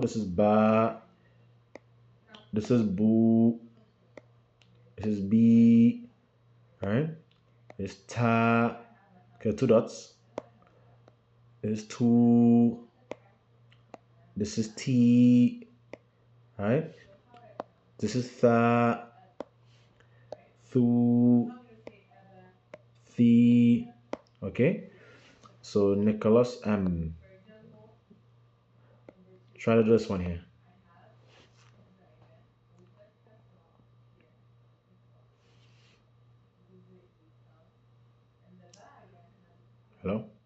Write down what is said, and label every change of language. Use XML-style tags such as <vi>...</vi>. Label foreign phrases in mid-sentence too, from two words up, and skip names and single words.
<en>This is Ba. This is Bu. This is B. Right? It's Ta. Okay, 2 dots. This is 2. This is T. Right? This is Tha. Thu. Thi. Okay? So Nicholas M. Try to do this one here. Hello?</en>